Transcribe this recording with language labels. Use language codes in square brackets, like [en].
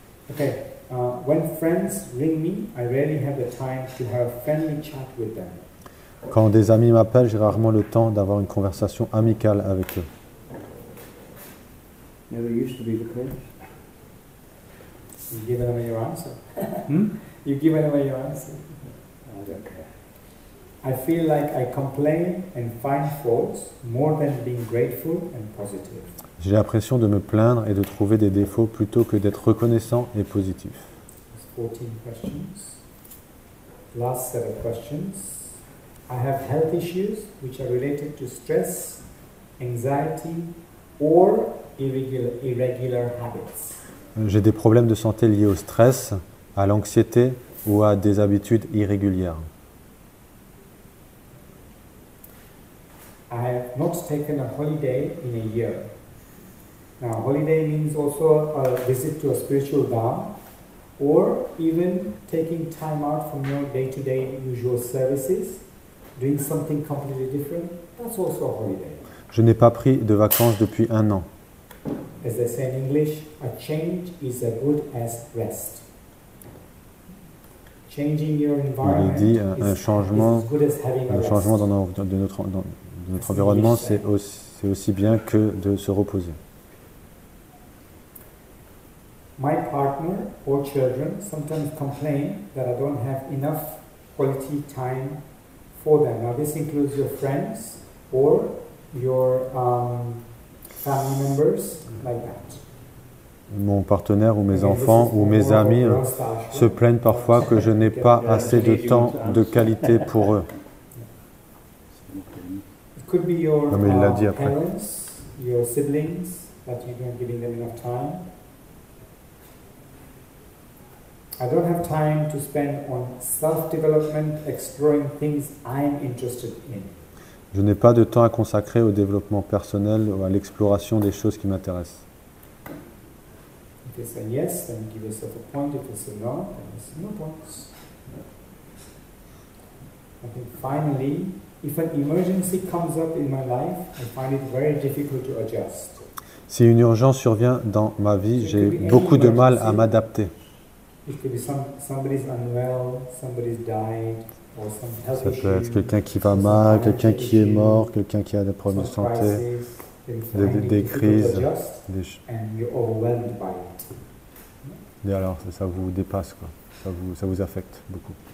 [en] Okay, when friends ring me, I rarely have the time to have a friendly chat with them. [fr] Quand des amis m'appellent, j'ai rarement le temps d'avoir une conversation amicale avec eux. [en] Never used to be the case. You've given away your answer. You've given away your answer. I don't care. I feel like I complain and find faults more than being grateful and positive. [fr] J'ai l'impression de me plaindre et de trouver des défauts plutôt que d'être reconnaissant et positif. [en] 14 questions. Last set of questions. I have health issues which are related to stress, anxiety, or irregular habits. [fr] J'ai des problèmes de santé liés au stress, à l'anxiété ou à des habitudes irrégulières. [en] I have not taken a holiday in a year. Now, holiday means also a visit to a spiritual Dham, or even taking time out from your day-to-day usual services, doing something completely different. That's also a holiday. [fr] Je n'ai pas pris de vacances depuis 1 an. [en] As they say in English, a change is as good as rest. Changing your environment [fr] Il est dit un changement de notre environnement, c'est aussi bien que de se reposer. [en] My partner or children sometimes complain that I don't have enough quality time for them. Now this includes your friends or your family members, like that. [fr] Mon partenaire ou mes enfants ou mes amis se plaignent parfois que je n'ai pas assez de temps de qualité pour eux. [en] It could be your [fr] Non, mais il l'a dit après. [en] parents, your siblings, that you're not giving them enough time. I don't have time to spend on self-development, exploring things I'm interested in. [fr] Je n'ai pas de temps à consacrer au développement personnel ou à l'exploration des choses qui m'intéressent. [en] If you say yes, then give yourself a point. If you say no, then you say no points. I think finally, if an emergency comes up in my life, I find it very difficult to adjust. [fr] Si une urgence survient dans ma vie, j'ai beaucoup de mal à m'adapter. [en] It could be somebody's unwell, somebody's died, or some health [fr] Ça [en] issue. [fr] peut être quelqu'un qui va mal, quelqu'un qui est mort, quelqu'un qui a des problèmes de santé, des crises. [en] And you're overwhelmed by it. [fr] Et alors, ça vous dépasse, quoi. Ça vous affecte beaucoup.